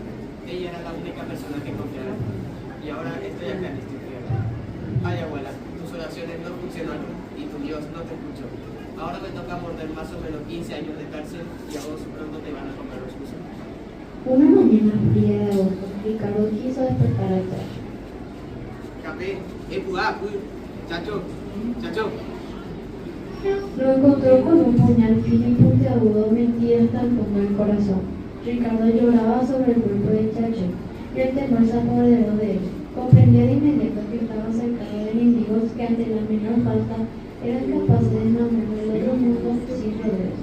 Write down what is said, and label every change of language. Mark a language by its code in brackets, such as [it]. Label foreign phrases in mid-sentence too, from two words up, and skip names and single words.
[es] Ella era la única persona que confiaba. Y ahora estoy acá en este infierno. Ay, abuela, tus oraciones no funcionaron y tu Dios no te escuchó. Ahora me toca morder más o menos 15 años de cárcel y a vos pronto te van a comer los gusanos. Una mañana fría de agosto, Ricardo quiso despertar al Chacho. Capé, chacho. Lo encontró con un puñal fino y puntiagudo metido hasta el fondo del corazón. Ricardo lloraba sobre el cuerpo del Chacho y el temor se apoderó de él. Comprendía de inmediato que estaba cercado de enemigos que ante la menor falta eran capaces de mandar del otro mundo sin rodeos.